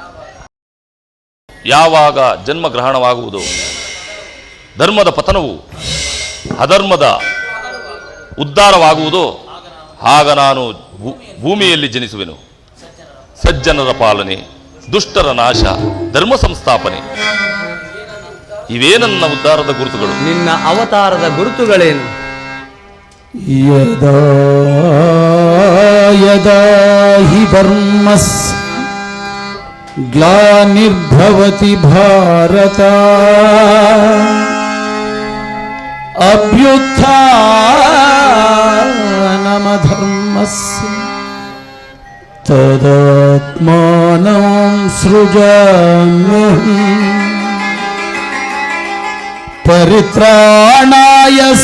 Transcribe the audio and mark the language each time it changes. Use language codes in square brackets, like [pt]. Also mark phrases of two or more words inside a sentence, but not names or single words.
[kn] ಯಾವಾಗ ಜನ್ಮ ಗ್ರಹಣವಾಗುವುದು, ಧರ್ಮದ ಪತನವು ಅಧರ್ಮದ ಉದ್ಧಾರವಾಗುವುದೋ ಆಗ ನಾನು ಭೂಮಿಯಲ್ಲಿ ಜನಿಸುವೆನು. ಸಜ್ಜನರ ಪಾಲನೆ, ದುಷ್ಟರ ನಾಶ, ಧರ್ಮ ಸಂಸ್ಥಾಪನೆ, ಇವೇ ನನ್ನ ಉದ್ಧಾರದ ಗುರುತುಗಳು. ನಿನ್ನ ಅವತಾರದ ಗುರುತುಗಳೇನು? [sa] ಯದಾ ಯದಾ ಹಿ ಧರ್ಮಸ್ ಗ್ಲಾನಿರ್ಭವತಿ ಭಾರತ ಅಭ್ಯುತ್ಥಾನಮಧರ್ಮಸ್ಯ ತದಾತ್ಮಾನಂ ಸೃಜಾಮ್ಯಹಂ ಪರಿತ್ರಾಣಾಯ